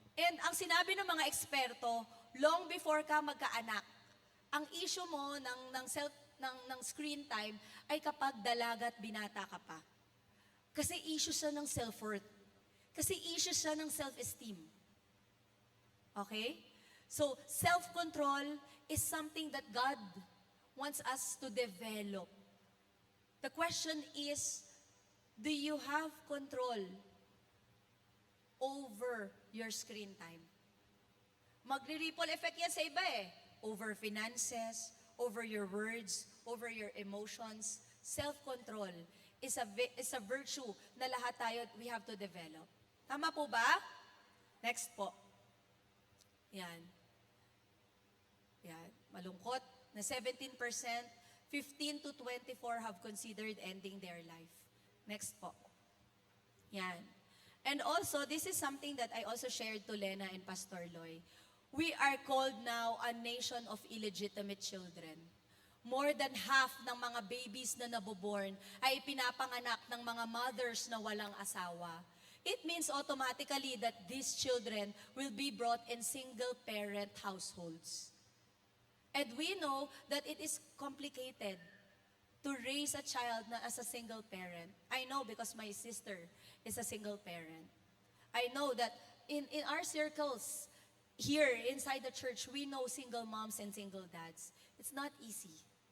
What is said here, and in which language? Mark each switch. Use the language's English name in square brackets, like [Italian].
[Filipino] And ang sinabi ng mga eksperto, long before ka magkaanak, ang issue mo ng screen time ay kapag dalaga at binata ka pa. Kasi issue siya ng self-worth. Kasi issue siya ng self-esteem. [English] Okay? So, self-control is something that God wants us to develop. The question is, do you have control over your screen time? [Filipino] Magre-ripple effect yan sa iba eh. [English] Over finances, over your words, over your emotions. Self-control is a virtue [Filipino] na lahat tayo [English] we have to develop. [Filipino] Tama po ba? Next po. Yan. Yan. Malungkot na 17%, 15 to 24 have considered ending their life. Next po. Yan. [English] And also, this is something that I also shared to Lena and Pastor Loy. We are called now a nation of illegitimate children. More than half [Filipino] ng mga babies na naboborn ay pinapanganak ng mga mothers na walang asawa. [English] It means automatically that these children will be brought in single-parent households. And we know that it is complicated to raise a child na as a single parent. I know because my sister is a single parent. I know that in our circles, here inside the church, we know single moms and single dads. It's not easy.